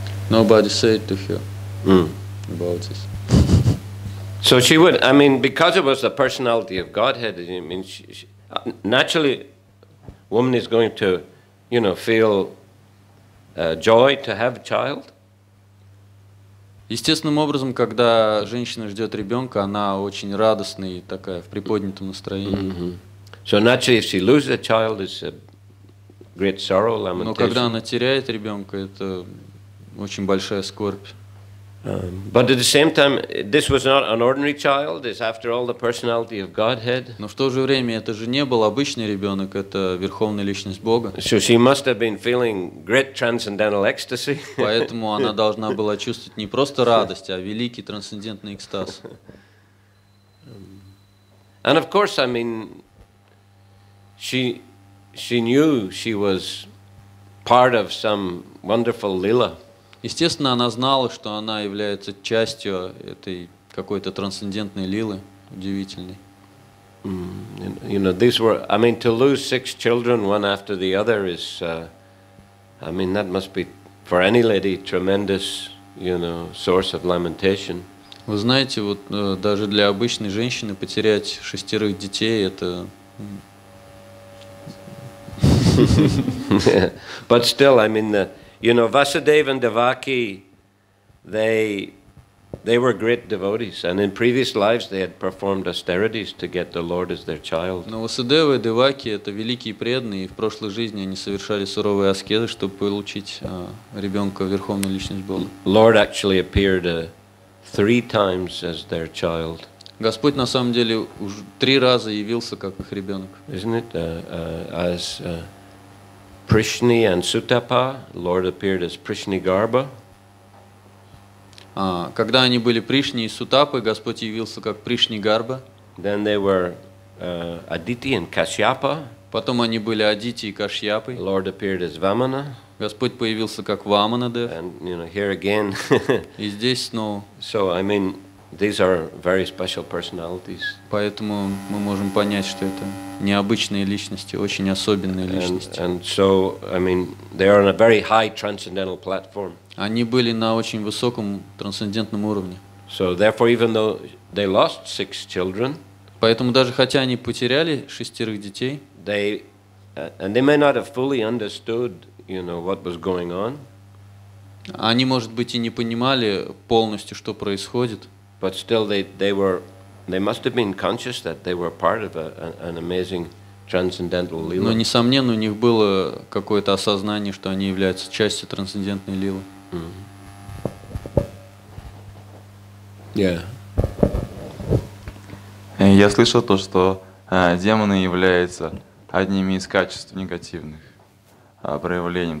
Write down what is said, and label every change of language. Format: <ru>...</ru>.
<en>Nobody said to her about this. So she would, I mean, because it was the personality of Godhead, I mean, naturally, woman is going to, feel joy to have a child.</en> <ru>Естественным образом, когда женщина ждет ребенка, она очень радостная и такая в приподнятом настроении.</ru> <en>So naturally, if she loses a child, it's a great sorrow,</en> <ru>Но когда</ru> <en>lamentation.</en> <ru>она теряет ребенка, это очень большая скорбь.</ru> <en>But at the same time, this was not an ordinary child. It's after all the personality of Godhead.</en> <ru>Но в то же время это же не был обычный ребенок, это верховная личность Бога.</ru> <en>So she must have been feeling great transcendental ecstasy.</en> <ru>Поэтому она должна была чувствовать не просто радость, а великий трансцендентный экстаз.</ru> <en>And of course, I mean, she knew she was part of some wonderful lila.</en> <ru>Естественно, она знала, что она является частью этой какой-то трансцендентной лилы, удивительной.</ru> <en>These were, I mean, to lose 6 children one after the other is, I mean, that must be, for any lady, tremendous, source of lamentation.</en> <ru>Вы знаете, вот даже для обычной женщины потерять 6 детей, это...</ru> <en>But still, I mean, Vasudeva and Devaki, they were great devotees, and in previous lives they had performed austerities to get the Lord as their child.</en> <ru>Но Васудева и Деваки — это великие преданные, и в прошлой жизни они совершали суровые аскезы, чтобы получить ребенка, верховную личность Бога.</ru> <en>Lord actually appeared 3 times as their child.</en> <ru>Господь на самом деле уже 3 раза явился как их ребенок.</ru> <en>Isn't it? As Prishni and Sutapa, Lord appeared as Prishni Garba.</en> <ru>Когда они были Пришни и Сутапы, Господь явился как Пришни Гарба.</ru> <en>Then they were Aditi and Kashyapa.</en> <ru>Потом они были Адити и Кашьяпой.</ru> <en>Lord appeared as Vamana.</en> <ru>Господь появился как Ваманадев.</ru> <en>And here again.</en> <ru>И здесь снова.</ru> <en>So I mean, these are very special personalities.</en> <ru>Поэтому мы можем понять, что это необычные личности, очень особенные личности.</ru> <en>And so, I mean, they are on a very high transcendental platform.</en> <ru>Они были на очень высоком трансцендентном уровне.</ru> <en>So therefore, even though they lost 6 children,</en> <ru>поэтому даже хотя они потеряли 6 детей,</ru> <en>and they may not have fully understood, what was going on.</en> <ru>Они, может быть, и не понимали полностью, что происходит.</ru> <en>But still, they must have been conscious that they were part of an amazing transcendental lila.</en> <ru>Но, несомненно, у них было какое-то осознание, что они являются частью трансцендентной лилы. Yeah. Я слышал то, что демоны являются одними из качеств негативных проявлением.</ru>